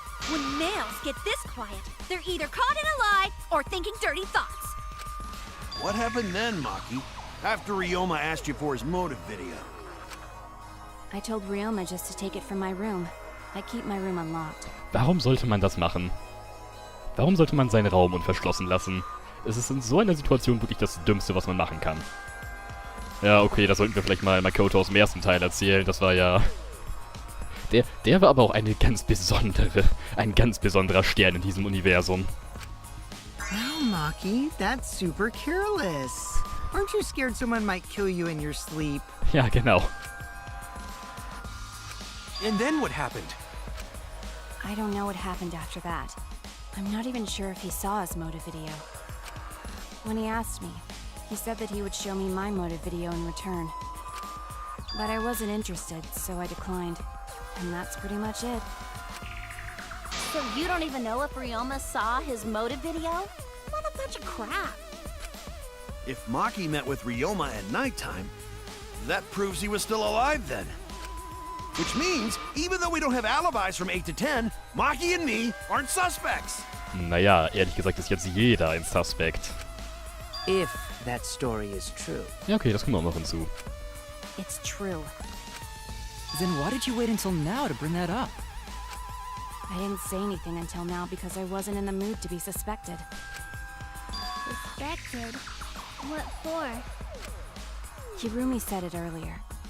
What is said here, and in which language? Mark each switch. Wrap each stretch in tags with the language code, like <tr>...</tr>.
<en>When males get this quiet, they're either caught in a lie or thinking dirty thoughts. What happened then, Maki? After Ryoma asked you for his motive video? I told Ryoma just to take it from my room. I keep my room unlocked.</en> <de>Warum sollte man das machen? Warum sollte man seinen Raum unverschlossen lassen? Es ist in so einer Situation wirklich das Dümmste, was man machen kann. Ja, okay, das sollten wir vielleicht mal Makoto aus dem ersten Teil erzählen. Das war ja... Der war aber auch ein ganz besonderer Stern in diesem Universum.</de> <en>Wow, Maki, that's super careless. Aren't you scared someone might kill you in your sleep?</en> <de>Ja, genau.</de> <en>And then what happened? I don't know what happened after that. I'm not even sure if he saw his motive video. When he asked me, he said that he would show me my motive video in return. But I wasn't interested, so I declined. And that's pretty much it. So you don't even know if Ryoma saw his motive video? What a bunch of crap. If Maki met with Ryoma at nighttime, that proves he was still alive then. Which means, even though we don't have alibis from 8 to 10, Maki and me aren't suspects.</en> <de>Naja, ehrlich gesagt ist jetzt jeder ein Suspect.</de> <en>If that story is true.</en> <de>Ja, okay, das kommt auch noch hinzu.</de> <en>It's true. Then why did you wait until now to bring that up? I didn't say anything until now because I wasn't in the mood to be suspected. Suspected? What for? Hirumi said it earlier.</en>